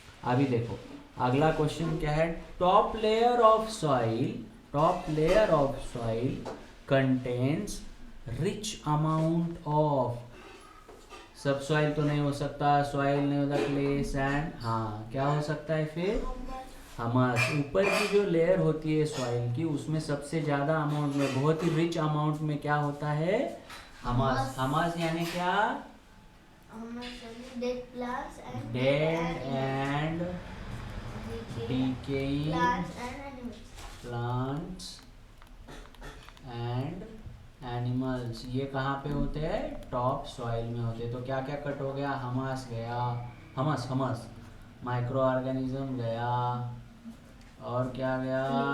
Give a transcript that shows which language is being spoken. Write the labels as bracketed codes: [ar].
[hi] अभी देखो अगला क्वेश्चन क्या है? [en] Top layer of soil, top layer of soil contains rich amount of. [hi] सब सॉइल तो नहीं हो सकता, सॉइल नहीं होता, क्ले, सैंड। हाँ, क्या हो सकता है फिर? हमास। ऊपर की जो लेयर होती है सॉइल की, उसमें सबसे ज्यादा अमाउंट में, बहुत ही रिच अमाउंट में क्या होता है? हमास। हमास यानी क्या? [en] Dead and decaying plants and animals। [hi] ये कहाँ पे होते हैं? टॉप सॉइल में होते हैं। तो क्या क्या कट हो गया? हमास गया, हमस माइक्रो ऑर्गेनिज्म गया, और क्या गया?